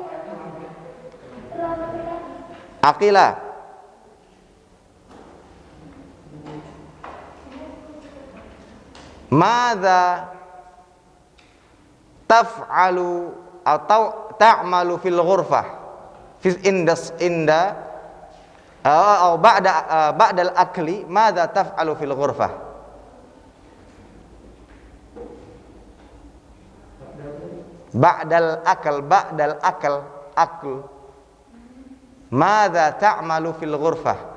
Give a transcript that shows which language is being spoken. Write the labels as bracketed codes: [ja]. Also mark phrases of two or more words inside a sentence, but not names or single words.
[ar] عقيلة، ماذا تفعل atau تعمل في الغرفة في عند atau بعد الأكل، ماذا تفعل في الغرفة? بعد الأكل، ماذا تعمل في الغرفة?